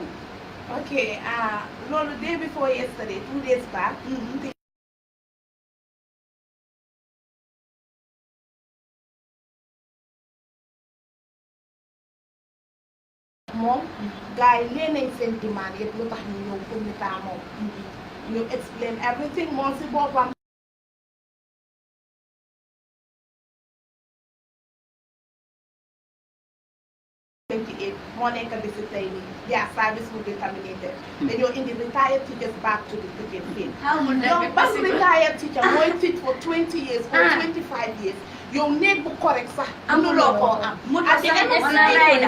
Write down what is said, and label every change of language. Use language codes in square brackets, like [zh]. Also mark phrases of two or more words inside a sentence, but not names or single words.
[wo] Okay, loolu [en] day before yesterday 2 days back [wo] moom gars yi nee nañ seen demande yëpp lu tax ñu ñëw pour ñu taa moom ñu [en] explain everything [wo] moom si boppam 28 moo nekk bi si tey nii [en] their service will be terminated [wo] dañoo indi [en] retired teachers back to the teaching field [wo] yow ban [en] retired teacher mooy teach for 20 years or 25 years [wo] yow néeg bu correct sax amuloo koo am [en] at the end of the day